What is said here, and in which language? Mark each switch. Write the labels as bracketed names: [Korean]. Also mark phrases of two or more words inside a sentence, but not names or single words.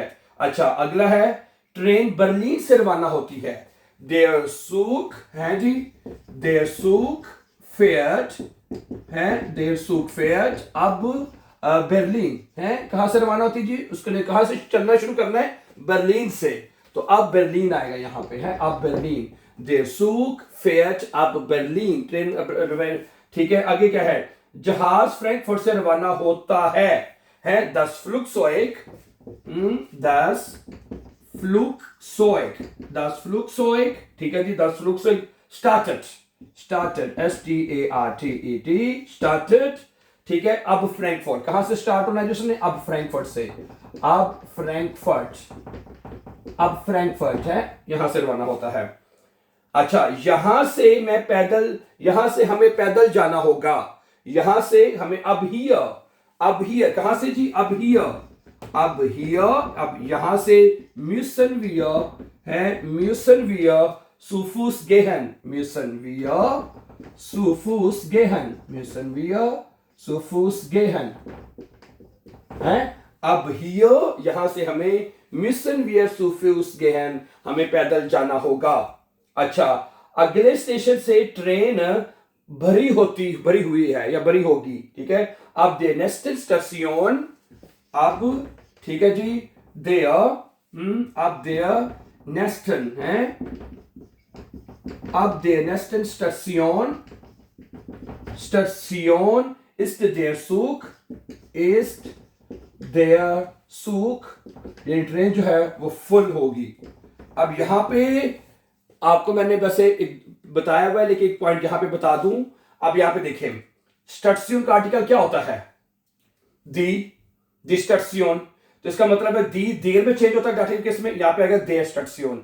[Hindi] अच्छा, अगला है ट्रेन बर्लिन से रवाना होती है, [German] der Zug [Hindi] है जी, [German] der Zug fährt [Hindi] है, [German] der Zug fährt ab Berlin [Hindi] है, कहां से रवाना होती जी, उसके लिए कहां से चलना शुरू करना है, बर्लिन से, तो [German] ab Berlin [Hindi] आएगा यहां पे है, [German] ab Berlin, der Zug fährt ab Berlin, [Hindi] ट्रेन, ठीक है। आगे क्या है, जहाज फ्रैंकफर्ट से रवाना होता है [German] das Flugzeug, das Flugzeug, das Flugzeug, [Hindi] ठीक है जी, [German] das Flugzeug startet, startet, startet, [Hindi] ठीक है। [German] ab Frankfurt [Hindi] कहां से स्टार्ट होना है जिसने, [German] ab Frankfurt [Hindi] से, [German] ab Frankfurt [Hindi] है, यहां से रवाना होता है। अच्छा, यहां से मैं पैदल, यहां से हमें पैदल जाना होगा, यहां से हमें [German] ab hier [Hindi] कहां से जी, [German] ab hier, ab [Hindi] यहां से [German] müssen wir है, müssen wir zu Fuß gehen, müssen wir zu Fuß gehen, müssen wir zu Fuß gehen है, ab hier [Hindi] यहां से हमें [German] müssen wir zu Fuß gehen, [Hindi] हमें पैदल जाना होगा। अच्छा, अगले स्टेशन से ट्रेन भरी हुई है या भरी होगी, ठीक है। [German] ab der nächsten Station, [Hindi] अब ठीक है जी, [German] ab der nächsten [Hindi] है, [German] ab der nächsten Station ist der Zug [Hindi] ये ट्रेन जो है वो फुल होगी। अब यहां पे आपको मैंने वैसे बताया हुआ है, लेकिन एक पॉइंट यहां पे बता दूं। अब यहां पे देखें स्टेशन का आर्टिकल क्या होता है, [German] die Station, [Hindi] तो इसका मतलब है दी देर में चेंज होता है [English] dative case [Hindi] में, यहां पे आएगा [German] der Station.